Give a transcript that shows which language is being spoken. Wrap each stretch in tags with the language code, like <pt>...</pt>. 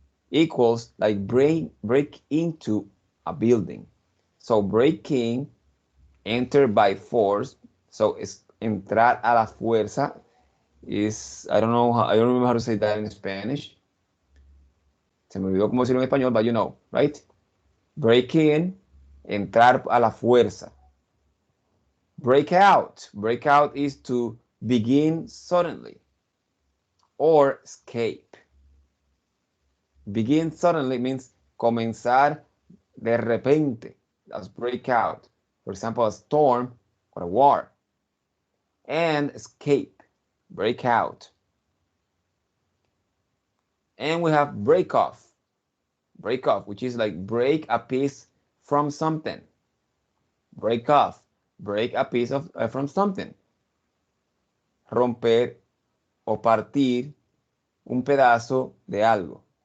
<en>Equals like break into a building. So breaking, enter by force. So</en> <es>es entrar a la fuerza</es> <en>is, I don't know, I don't remember how to say that in Spanish.</en> <es>Se me olvidó cómo decirlo en español,</es> <en>but you know, right? Break in,</en> <es>entrar a la fuerza.</es> <en>Break out. Break out is to begin suddenly or escape. Begin suddenly means</en> <es>comenzar de repente.</es> <en>That's break out. For example, a storm or a war. And escape, break out. And we have break off. Break off, which is like break a piece from something. Break off, break a piece of from something.</en> <es>Romper o partir un pedazo de algo.</es>